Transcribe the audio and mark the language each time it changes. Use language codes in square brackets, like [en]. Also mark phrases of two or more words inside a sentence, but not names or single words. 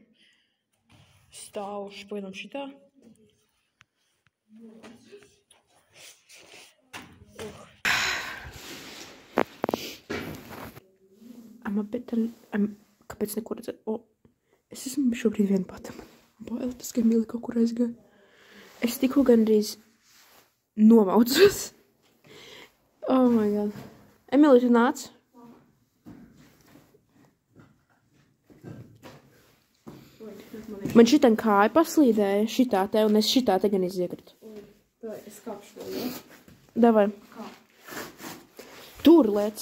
[lv] Stāvuši, pagaidām šitā. Kāpēc neko redzēt? Es esmu šobrīd vien pati. Bail, tas, ka Emīli kaut kur aizgāja. Es tikko gandrīz nomaucos. [en] Oh my god. [lv] Emīli, tu nāc? Man šitan kāja paslīdēja, šitā te, un es šitā te gan iziekratu. Davai, es kāpšu to, jā? Davai. Kā? Tur lēc.